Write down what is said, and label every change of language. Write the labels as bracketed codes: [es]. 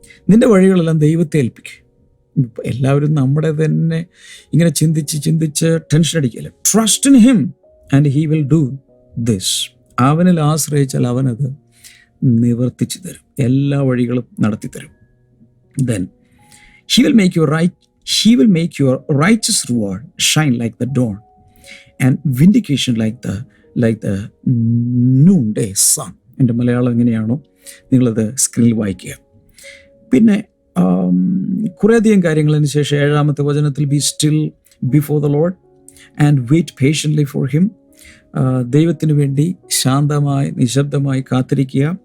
[ml] നിന്റെ വഴികളെല്ലാം ദൈവത്തെ ഏൽപ്പിക്കുക. എല്ലാവരും നമ്മുടെ തന്നെ ഇങ്ങനെ ചിന്തിച്ച് ടെൻഷൻ അടിക്കില്ല. [en] Trust in him and he will do this. [ml] അവനിൽ ആശ്രയിച്ചാൽ അവനത് നിവർത്തിച്ചു തരും, എല്ലാ വഴികളും നടത്തി തരും. [en] Then he will make your righteous reward shine like the dawn and vindication like the noonday sun. [ml] എൻ്റെ മലയാളം എങ്ങനെയാണോ നിങ്ങളത് സ്ക്രീനിൽ വായിക്കുക. പിന്നെ കുറേയധികം കാര്യങ്ങളതിന് ശേഷം 7-ാമത്തെ വചനത്തിൽ [en] Be still before the Lord and wait patiently for him. [ml] ദൈവത്തിന് വേണ്ടി ശാന്തമായി നിശബ്ദമായി കാത്തിരിക്കുക.